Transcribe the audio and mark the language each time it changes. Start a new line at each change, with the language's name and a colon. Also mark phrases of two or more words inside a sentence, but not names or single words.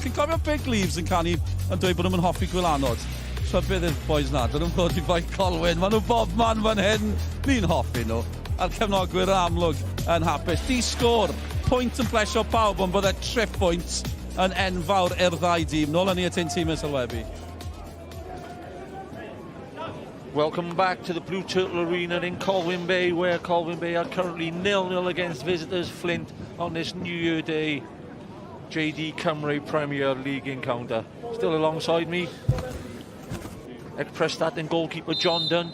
Welsh: Chi'n cofio Big Leaves yn canu yn dweud bod nhw'n hoffi gwylanod. So beth yw'r boys na? Dyn nhw'n bod i bai Colwyn. Maen nhw bob man fan hyn. Ni'n hoffi nhw. A'r cefnogwyr yn amlwg yn hapus. Di sgôr, pwynt yn plesio pawb, ond bod e trip pwynt yn enfawr i'r ddau dîm. Nôl yn ni at ein tîm yn sylwebu.
English: Welcome back to the Blue Turtle Arena in Colwyn Bay, where Colwyn Bay are currently 0-0 against visitors Flint on this New Year Day JD Cymru Premier League encounter. Still alongside me, ex-Prestat and goalkeeper John Dunn.